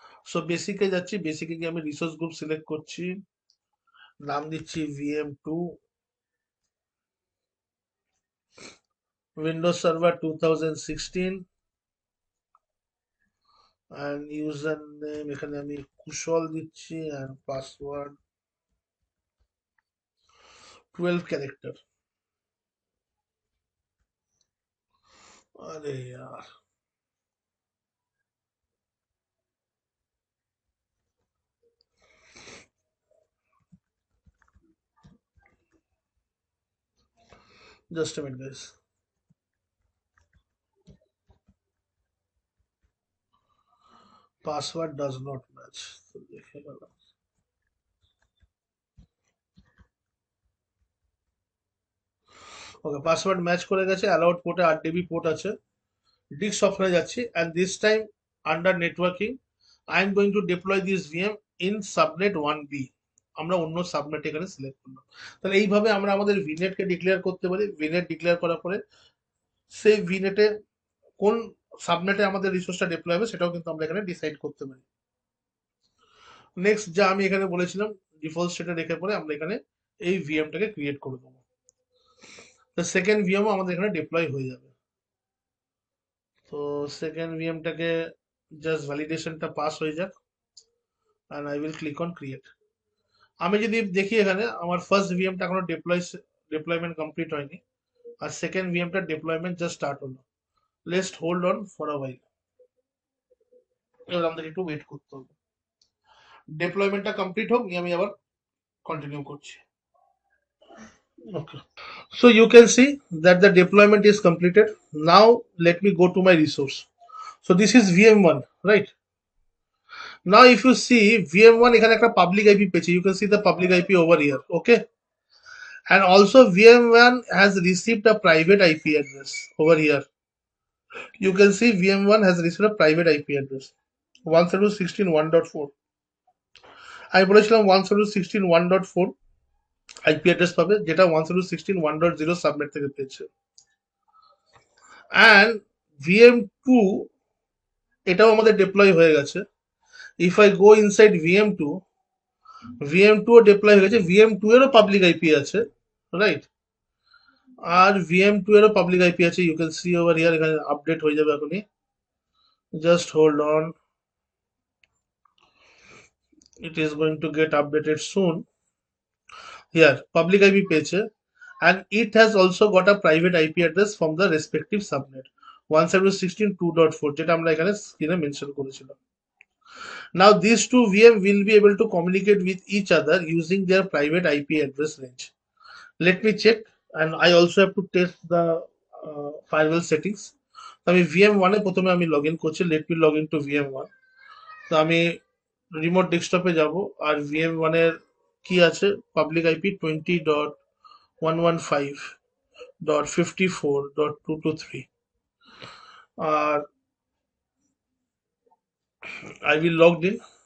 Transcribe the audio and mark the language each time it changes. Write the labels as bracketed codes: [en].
[bn] So বেসিকে যাচ্ছি, বেসিকে গিয়ে আমি রিসোর্স গ্রুপ সিলেক্ট করছি, নাম দিচ্ছি VM two, Windows server 2016, and user name এখানে আমি কুশল দিচ্ছি, অ্যান্ড পাসওয়ার্ড 12 ক্যারেক্টার। [en] আরে यार, just a minute guys. Password does not match, [bn] তো দেখে গেল। ওকে, পাসওয়ার্ড ম্যাচ করে গেছে, অ্যালাউড পোর্টে 8 ডিবি পোর্ট আছে। ডিস্ক অপশনে যাচ্ছি, [en] and this time under networking I am going to deploy this VM in subnet 1B। [bn] আমরা অন্য সাবনেট এখানে সিলেক্ট করলাম। তাহলে এইভাবে আমরা আমাদের ভিনেট কে ডিক্লেয়ার করতে পারি। ভিনেট ডিক্লেয়ার করার পরে সেই ভিনেটে কোন সাবনেটে আমাদের রিসোর্সটা ডিপ্লয় হবে সেটাও কিন্তু আমরা এখানে ডিসাইড করতে পারি। নেক্সট যা আমি এখানে বলেছিলাম, ডিফল্ট স্টেটে রেখে পরে আমরা এখানে এই ভিএমটাকে ক্রিয়েট করে দেবো। তো সেকেন্ড ভিএমও আমাদের এখানে ডিপ্লয় হয়ে যাবে। তো সেকেন্ড ভিএমটাকে জাস্ট ভ্যালিডেশনটা পাস হয়ে যাক, [en] and I will click on create। [bn] আমি যদি দেখি এখানে আমার ফার্স্ট ভিএমটা এখনো ডিপ্লয়মেন্ট কমপ্লিট হয়নি, আর সেকেন্ড ভিএমটা ডিপ্লয়মেন্ট জাস্ট স্টার্ট হলো। [en] Let's hold on for a while. [bn] এবার আমাদের একটু ওয়েট করতে হবে, ডিপ্লয়মেন্টটা কমপ্লিট হোক, নিয়ে আমি আবার কন্টিনিউ করছি। [en] Okay, so you can see that the deployment is completed. Now let me go to my resource. So this is VM1, right? Now if you see VM1 [bn] এখানে একটা public IP পেয়েছে, [en] you can see the public IP over here, okay? And also VM1 has received a private IP address over here. You can see VM1 has received a private IP address 172.16.1.4। [bn] আমি বলেছিলাম 172.16.1.4 IP address পাবে, যেটা 172.16.1.0 subnet থেকে পেয়েছে। And VM2 এটাও আমাদের deploy হয়ে গেছে। [en] if I go inside VM2, [bn] VM2 O deploy হয়ে গেছে, VM2 এরও পাবলিক আইপি আছে, রাইট। আর VM2 এরও পাবলিক আইপি আছে, [en] you can see over here, [bn] এখানে আপডেট হয়ে যাবে এখনই, [en] Just hold on, it is going to get updated soon। Here public IP [bn] পেয়েছে, [en] and it has also got a private IP address from the respective subnet 172.16.2.4, [bn] যেটা আমরা এখানে স্ক্রিনে mention করেছিলাম। [en] Now these two VM will be able to communicate with each other using their private IP address range. Let me check, and I also have to test the firewall settings। [bn] তো আমি VM1 এ প্রথমে আমি log in করছি, [en] Let me log in to VM1। [bn] তো আমি remote ডেস্কটপে যাব, আর VM1 এর কি আছে, public IP 20.115.54.223, আর [en] I will logged in.